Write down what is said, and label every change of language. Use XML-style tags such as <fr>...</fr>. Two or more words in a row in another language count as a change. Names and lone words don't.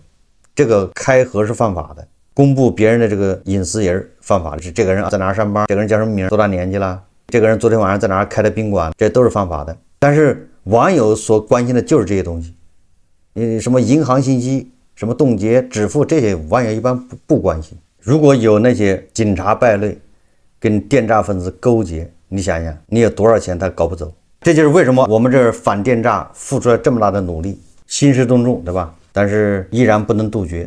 <zh>這個開盒是犯法的，公布別人的這個隱私也是犯法的。是這個人在哪兒上班，這個人叫什麼名，多大年紀了，這個人昨天晚上在哪兒開的賓館，這都是犯法的。但是網友所關心的就是這些東西，什麼銀行信息、什麼凍結、支付，這些網友一般不關心。如果有那些警察敗類跟電詐分子勾結，你想想，你有多少錢他搞不走？這就是為什麼我們這兒反電詐付出了這麼大的努力，興師動眾，對吧？但是依然不能杜絕。</zh>